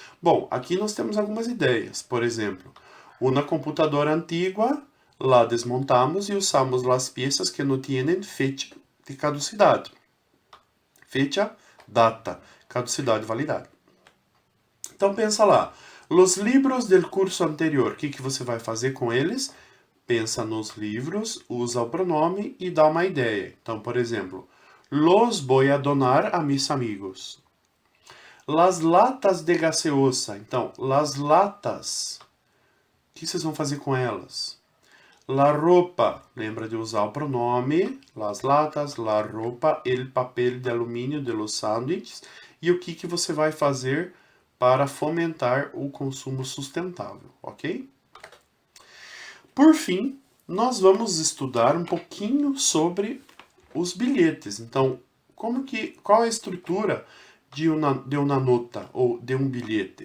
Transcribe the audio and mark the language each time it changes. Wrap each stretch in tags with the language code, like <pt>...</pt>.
<pt>Bom, aqui nós temos algumas ideias. Por exemplo, uma computadora antiga,</pt> <es>la desmontamos</es> <pt>e usamos as peças que não</pt> <es>tienen fecha de caducidade.</es> <pt>Fecha, data, caducidade, validade. Então, pensa lá. Os livros</pt> <es>del curso anterior,</es> <pt>o que você vai fazer com eles? Pensa nos livros, usa o pronome e dá uma ideia. Então, por exemplo,</pt> <es>los voy a donar a mis amigos. Las latas de gaseosa. Então, las latas.</es> <pt>O que vocês vão fazer com elas? La roupa. Lembra de usar o pronome.</pt> <es>Las latas, la roupa, el papel de alumínio de los sándwiches.</es> <pt>E o que você vai fazer para fomentar o consumo sustentável, ok? Por fim, nós vamos estudar um pouquinho sobre os bilhetes. Então, qual é a estrutura de uma nota ou de um bilhete?</pt>